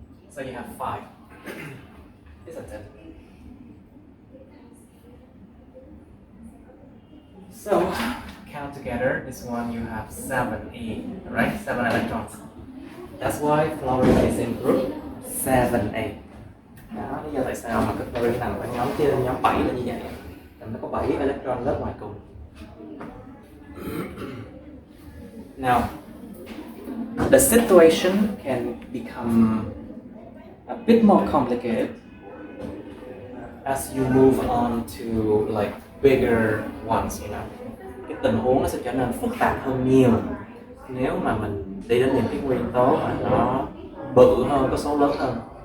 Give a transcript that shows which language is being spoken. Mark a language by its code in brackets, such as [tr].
[en] So you have 5. Isn't it? So count together. This one you have 7e, right? 7 electrons. That's why fluorine is in group 7a. [vi] Đó, lý do tại sao mà cái fluorine nằm ở nhóm chia lên nhóm 7 là như vậy. Tại nó có 7 electron lớp ngoài cùng. [en] Now, the situation can become a bit more complicated as you move on to like bigger ones, you know. [vi] Cái tình huống nó sẽ trở nên phức tạp hơn nhiều nếu mà mình đi đến những cái nguyên tố mà nó bự hơn, có số lớn hơn.